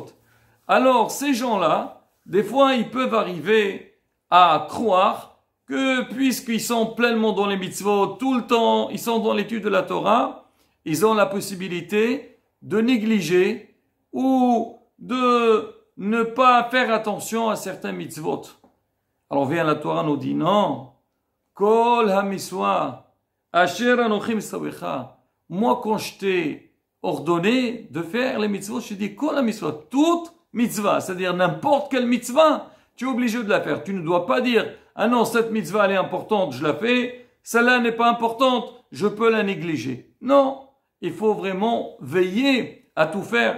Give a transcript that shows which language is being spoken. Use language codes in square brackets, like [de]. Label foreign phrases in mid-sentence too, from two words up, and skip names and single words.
[fr] Alors ces gens-là, des fois ils peuvent arriver à croire que puisqu'ils sont pleinement dans les mitzvot, tout le temps, ils sont dans l'étude de la Torah, ils ont la possibilité de négliger ou de ne pas faire attention à certains mitzvot. Alors vient la Torah nous dit non, [he] כל המצוה אשר אנכי מצוך. [fr] Moi quand je t'ai ordonné de faire les mitzvot, je t'ai dit [he] כל המצוה, [fr] toute mitzvah, c'est-à-dire n'importe quelle mitzvah, tu es obligé de la faire. Tu ne dois pas dire ah non, cette mitzvah elle est importante, je la fais. Celle-là n'est pas importante, je peux la négliger. Non, il faut vraiment veiller à tout faire.